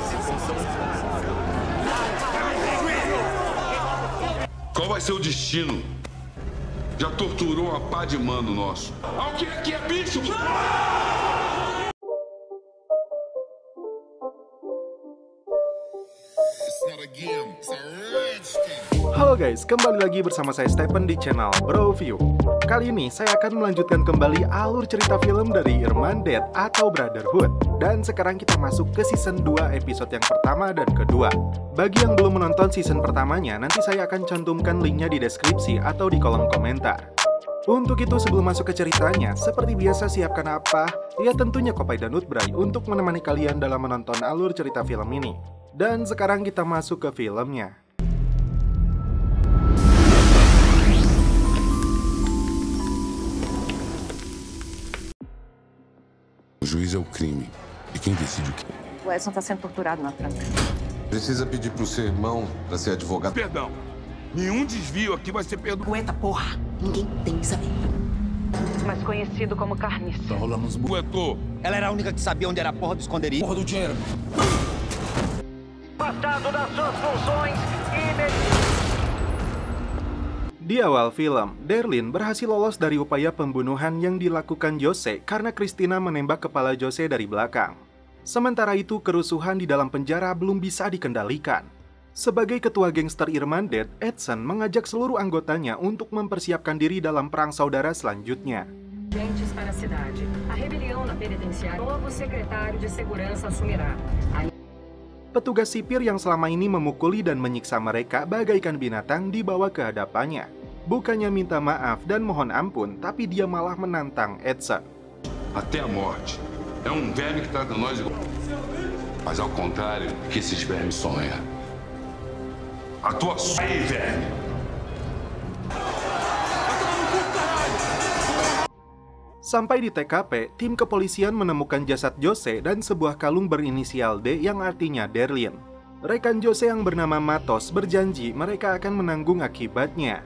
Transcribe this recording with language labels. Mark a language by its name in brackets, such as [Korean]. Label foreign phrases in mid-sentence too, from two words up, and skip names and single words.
[Portuguese] Qual vai ser o destino? Já torturou uma pá de mano nosso. Ah, o que aqui é bicho? [Indonesian] Halo guys, kembali lagi bersama saya Stephen di channel Broview. Kali ini saya akan melanjutkan kembali alur cerita film dari Irman Dead atau Brotherhood. Dan sekarang kita masuk ke season 2 episode yang pertama dan kedua. Bagi yang belum menonton season pertamanya, nanti saya akan cantumkan linknya di deskripsi atau di kolom komentar. Untuk itu sebelum masuk ke ceritanya, seperti biasa siapkan apa? Ya tentunya kopi dan nutbray untuk menemani kalian dalam menonton alur cerita film ini. Dan sekarang kita masuk ke filmnya. [Portuguese] O juiz é o crime. E quem decide o quê? O Edson tá sendo torturado na França. Precisa pedir pro seu irmão pra ser advogado. Perdão. Nenhum desvio aqui vai ser perdoado. Poeta, porra! Ninguém tem que saber. Mais conhecido como carniça. Tá rolando uns buetor. Ela era a única que sabia onde era a porra do esconderijo. Porra do dinheiro. Afastado das suas funções [Indonesian] Di awal film, Derlin berhasil lolos dari upaya pembunuhan yang dilakukan Jose karena Christina menembak kepala Jose dari belakang. Sementara itu, kerusuhan di dalam penjara belum bisa dikendalikan. Sebagai ketua gangster Irman Dead, Edson mengajak seluruh anggotanya untuk mempersiapkan diri dalam perang saudara selanjutnya. [Portuguese] Agentes para a cidade. A rebelião na penitenciária. Novo secretário de segurança assumirá. [Indonesian] Petugas sipir yang selama ini memukuli dan menyiksa mereka bagaikan binatang dibawa ke hadapannya. Bukannya minta maaf dan mohon ampun, tapi dia malah menantang Edson. [Portuguese] Até a morte. É um verme que trata nós igual. Mas ao contrário, que esses vermes sonham. A tua aí, verme. [Indonesian] Sampai di TKP, tim kepolisian menemukan jasad Jose dan sebuah kalung berinisial D yang artinya Derlin. Rekan Jose yang bernama Matos berjanji mereka akan menanggung akibatnya.